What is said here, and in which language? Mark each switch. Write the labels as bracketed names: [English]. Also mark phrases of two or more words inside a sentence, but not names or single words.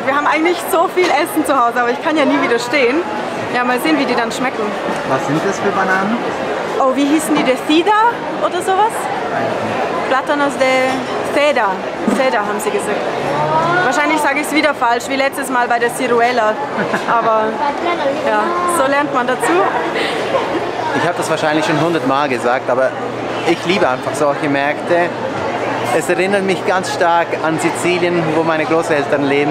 [German] Wir haben eigentlich so viel Essen zu Hause, aber ich kann ja nie widerstehen. Ja, mal sehen, wie die dann schmecken. Was sind das für Bananen? Oh, wie hießen die? Decida oder sowas? [Spanish] Plátanos de Ceda. [German] Ceda haben sie gesagt. Wahrscheinlich sage ich es wieder falsch, wie letztes Mal bei der Ciruela. Aber ja, so lernt man dazu. Ich habe das wahrscheinlich schon 100 Mal gesagt, aber ich liebe einfach solche Märkte. Es erinnert mich ganz stark an Sizilien, wo meine Großeltern leben.